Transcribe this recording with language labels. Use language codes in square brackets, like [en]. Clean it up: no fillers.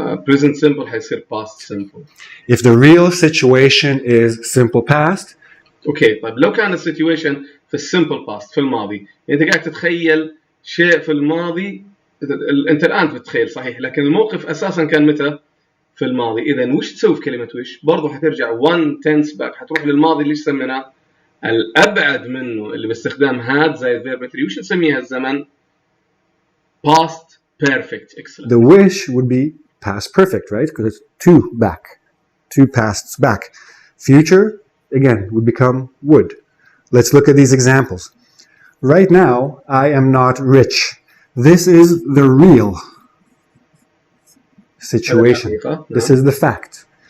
[ar] Present simple هيصير past simple. [en] If the real situation is simple past. [ar] أوكي طيب لو كان السيتويشن في simple past في الماضي يعني أنت قاعد تتخيل شيء في الماضي أنت الآن بتتخيل صحيح لكن الموقف أساسا كان متى في الماضي. إذا وش تسوي في كلمة وش برضو حترجع [en] one tense back [ar] حتروح للماضي اللي سميناه الأبعد منه اللي باستخدام had زي verb 3 وش نسميها الزمن past perfect. [en] Excellent. The wish would be past perfect, right? Because it's two back, two pasts back. Future, again, would become would. Let's look at these examples. Right now, I am not rich. This is the real situation. This is the fact.